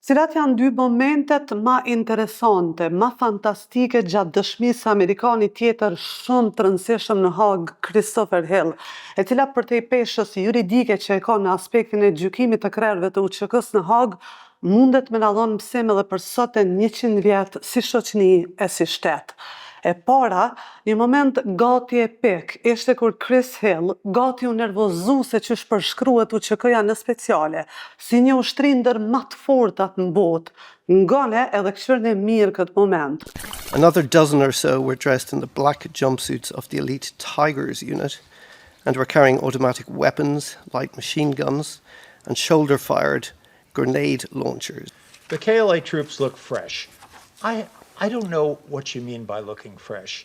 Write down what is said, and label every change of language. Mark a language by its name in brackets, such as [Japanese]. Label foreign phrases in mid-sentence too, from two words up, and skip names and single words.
[Albanian] Cilat janë dy momentet ma interesante, ma fantastike gjatë dëshmisë Amerikani tjetër shumë të rëndësishëm në Hag, Christopher Hill, e cila përtej peshës juridike që e ka në aspektin e gjykimit të krerëve të UÇK-s në Hag, mundet me na dhënë mësim edhe për sot e 100 vjet si shoqëni e si shtet. E para, një moment gati epik, ishte kur Chris Hill gati u nervozu se qysh përshkruhet UÇK-ja në speciale, si një ushtri ndër më të fortat në botë. Ngale edhe këshirën e mirë këtë moment. [English] Another dozen or so were dressed in the black jumpsuits of the elite Tigers unit and were carrying automatic weapons, light machine guns, and shoulder-fired grenade launchers. The KLA troops look fresh. I don't know what you mean by looking fresh.